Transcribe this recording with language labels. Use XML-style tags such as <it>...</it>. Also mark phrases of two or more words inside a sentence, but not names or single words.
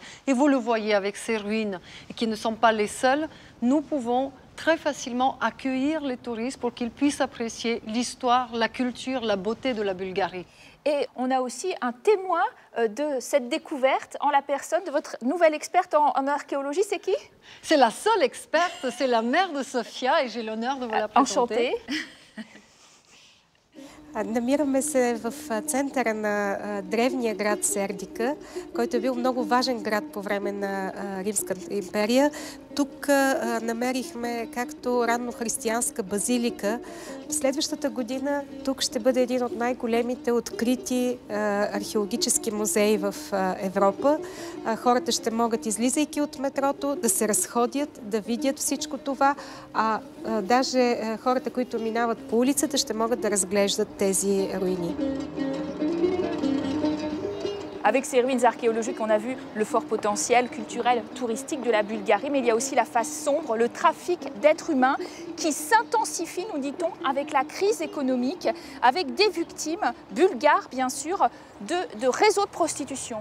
<fr>Et vous le voyez avec ces ruines, qui ne sont pas les seules, nous pouvons très facilement accueillir les touristes pour qu'ils puissent apprécier l'histoire, la culture, la beauté de la Bulgarie. Et on a aussi un témoin de cette découverte en la personne de votre nouvelle experte en archéologie, c'est qui? C'est la seule experte, c'est la mère de Sofia et j'ai l'honneur de vous la présenter. Enchantée.</fr> <bg>Намираме се в центъра на древния град Сердика, който е бил много важен град по време на Римската империя. Тук намерихме както раннохристиянска базилика. Следващата година тук ще бъде един от най-големите открити археологически музеи в Европа. Хората ще могат, излизайки от метрото, да се разходят, да видят всичко това, а даже хората, които минават по улицата, ще могат да разглеждат тези руини.</bg> <fr>Avec ces ruines archéologiques, on a vu le fort potentiel culturel, touristique de la Bulgarie, mais il y a aussi la face sombre, le trafic d'êtres humains qui s'intensifie, nous dit-on, avec la crise économique, avec des victimes bulgares, bien sûr, de réseaux de prostitution.</fr>